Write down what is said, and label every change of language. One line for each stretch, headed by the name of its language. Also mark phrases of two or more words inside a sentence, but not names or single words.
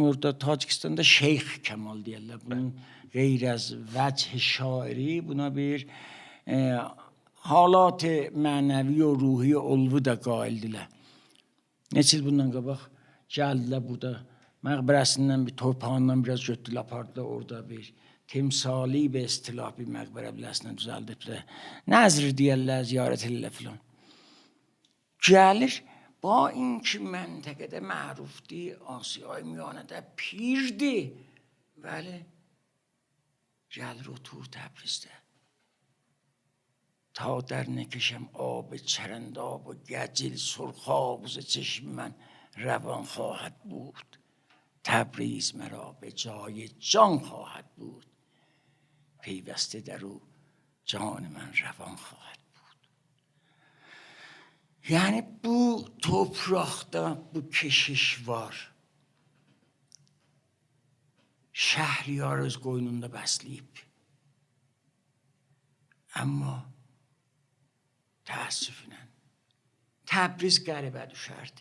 Azerbaijani: Orada Tacikistanda Şeyx Kəmal deyirlər. Bunun qeyr az vəch şairi, buna bir halat mənəvi və ruhi olvu da qaildirlər. Neçə il bundan qabaq gəldilər burada, məqbərəsindən bir torpağından biraz götdülər, apardılar orada bir timsali bir istilah bir məqbərə biləsinə düzəldiblər. Nəzr deyərlər, ziyarət edirlər filan. Gəlir,
Persian: ba این که منطقه معروفی آسیای میانه ده پیرdi ولی
Azerbaijani: gəlir otur Təbrizdə.
Persian: تا در نکشم آب چرنداب و گجل سرخاب ز چشم من روان خواهد بود. تبریز مرا به جای جان خواهد بود. پیوسته در او جان من روان خواهد بود.
Turkish: Yani bu toprakta bu keşiş var.
Azerbaijani: Şəhriyar öz qoynunda bəsləyib. Amma təəssüflə Təbriz qəribə düşərdi.